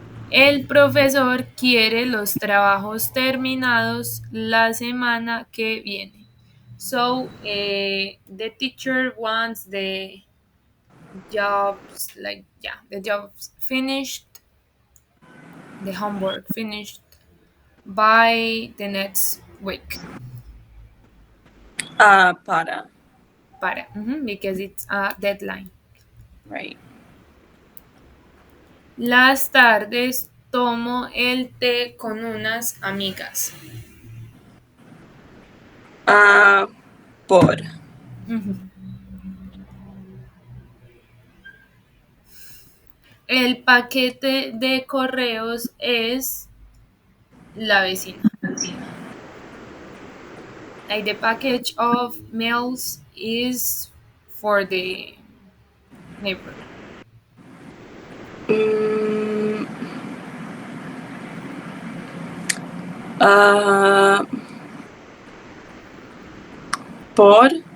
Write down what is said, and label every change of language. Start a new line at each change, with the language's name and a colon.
Spanish: El profesor quiere los trabajos terminados la semana que viene.
English: So the teacher wants the jobs, like, yeah, the jobs finished, the homework finished by the next week.
Spanish: Para.
English: Para, because it's a deadline. Right.
Spanish: Las tardes tomo el té con unas amigas. Uh, por. El paquete de correos es la vecina.
English: Like the package of mails is for the neighbor.
Spanish: Mm, uh, por.